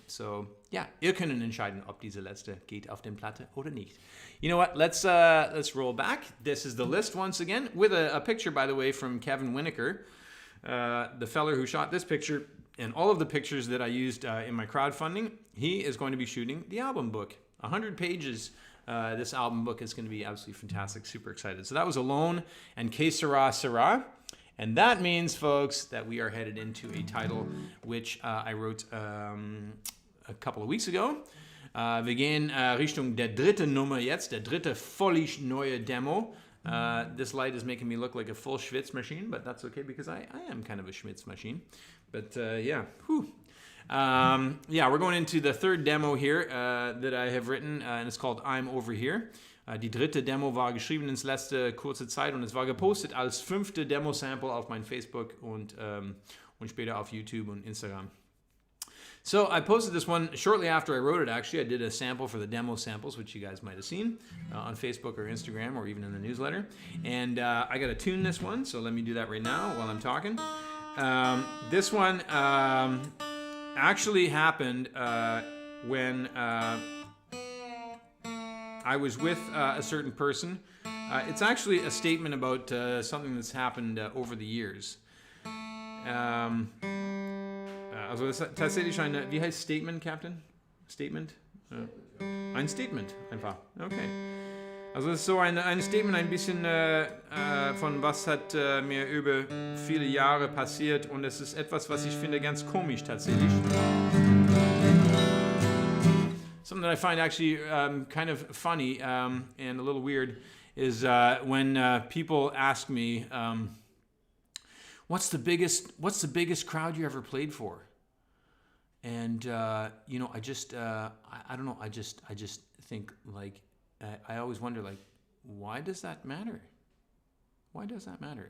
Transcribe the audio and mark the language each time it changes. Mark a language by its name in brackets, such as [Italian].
[German] So, ja, ihr könnt entscheiden, ob diese letzte geht auf den Platte oder nicht. [English] You know what? Let's roll back. This is the list once again with a picture, by the way, from Kevin Winokur, the feller who shot this picture and all of the pictures that I used in my crowdfunding. He is going to be shooting the album book. 100 pages. This album book is going to be absolutely fantastic. Super excited. So that was Alone and Que Sera Sera. And that means, folks, that we are headed into a title which I wrote a couple of weeks ago. [German] Wir gehen Richtung der dritte Nummer jetzt, der dritte völlig neue Demo. [English] This light is making me look like a full Schwitz machine, but that's okay because I am kind of a Schwitz machine. But yeah, whew. We're going into the third demo here that I have written, and it's called I'm Over Here. [German] Die dritte Demo war geschrieben ins letzte kurze Zeit und es war gepostet als 5. Demo-Sample auf mein Facebook und später auf YouTube und Instagram. [English] So I posted this one shortly after I wrote it, actually. I did a sample for the demo samples, which you guys might have seen on Facebook or Instagram or even in the newsletter. And I got to tune this one, so let me do that right now while I'm talking. This one actually happened when I was with a certain person. It's actually a statement about something that's happened over the years. [German] Also das ist tatsächlich eine, wie heißt Statement, Captain? Statement? Ein Statement, einfach. Okay. Also es ist so ein Statement, ein bisschen von was hat mir über viele Jahre passiert und es ist etwas, was ich finde ganz komisch tatsächlich. [English] Something that I find actually kind of funny and a little weird is when people ask me, what's the biggest crowd you ever played for? And I just I don't know. I just think like I always wonder like, why does that matter? Why does that matter?